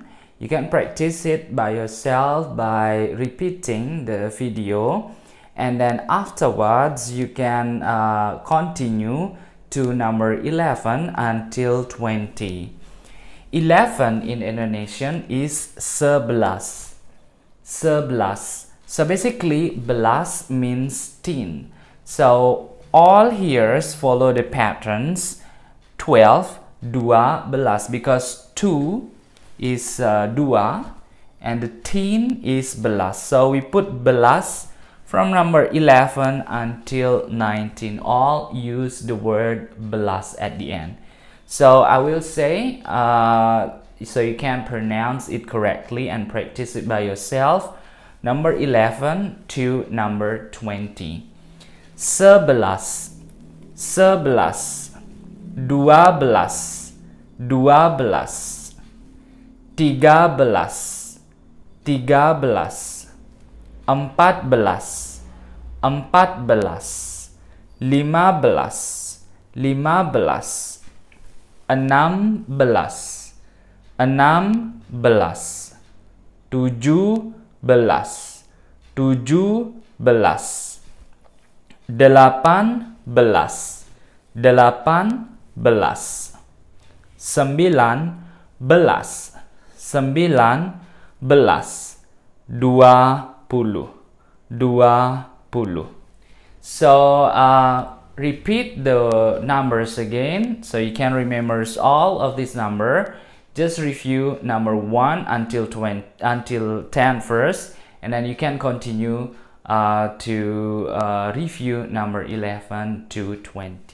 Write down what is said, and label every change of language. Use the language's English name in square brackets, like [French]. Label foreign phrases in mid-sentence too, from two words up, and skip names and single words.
[English] You can practice it by yourself by repeating the video, and then afterwards you can continue to number 11 until 20. 11 in Indonesian is sebelas. [Indonesian] Sebelas. [English] So basically belas means 10. So all here's follow the patterns 12, [Indonesian] dua, belas, [English] because 2 is dua and the 10 is belas. So we put belas from number 11 until 19. All use the word belas at the end. So I will say so you can pronounce it correctly and practice it by yourself. Number 11 to number 20. [Indonesian] Sebelas, sebelas. Dua belas, dua belas. Tiga belas, tiga belas. Empat belas, empat belas. Lima belas, lima belas. Enam belas, enam belas. Tujuh belas, tujuh belas. Delapan belas, delapan belas. Sembilan belas, sembilan belas. Dua puluh, dua puluh. [English] So repeat the numbers again so you can remember all of this number. Just review number 1 until 20 until 10 first, and then you can continue to review number 11 to 20.